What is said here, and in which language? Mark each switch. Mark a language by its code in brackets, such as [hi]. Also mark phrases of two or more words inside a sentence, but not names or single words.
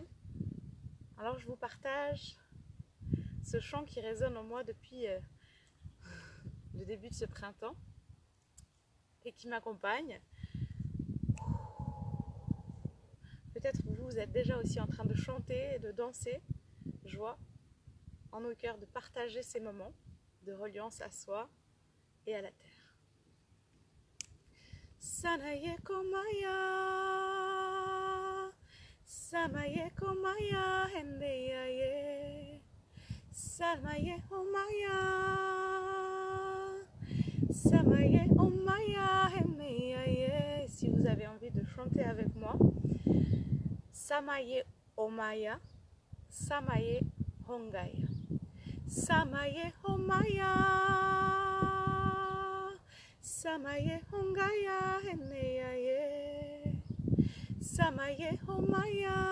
[fr] Alors je vous partage ce chant qui résonne en moi depuis le début de ce printemps et qui m'accompagne. Peut-être vous êtes déjà aussi en train de chanter et de danser. Joie en nos cœurs de partager ces moments de reliance à soi et à la terre. Sanaye komaya, samaye komaya, hendeyaye, samaye omaya, samaye omaya, hendeyaye. Si vous avez envie de chanter avec moi, samaye omaya, samaye hongaya, samaye omaya, samaye hongaya, hendeyaye, samaye omaya,